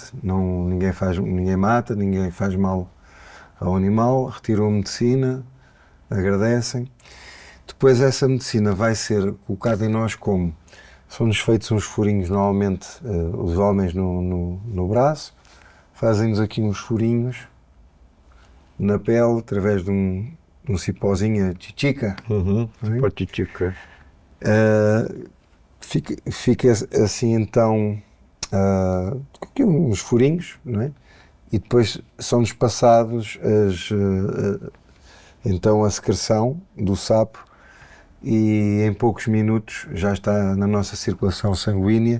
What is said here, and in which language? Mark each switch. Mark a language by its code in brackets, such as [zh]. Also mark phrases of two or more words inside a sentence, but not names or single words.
[pt] Ninguém mata, ninguém faz mal ao animal, retiram a medicina, agradecem. Depois essa medicina vai ser colocada em nós como? São-nos feitos uns furinhos, normalmente os homens no braço, fazem-nos aqui uns furinhos na pele, através de um cipózinho, a chichica. Patitica. Fica assim então, aqui uns furinhos, não é? E depois são-nos passados então a secreção do sapo e em poucos minutos já está na nossa circulação sanguínea.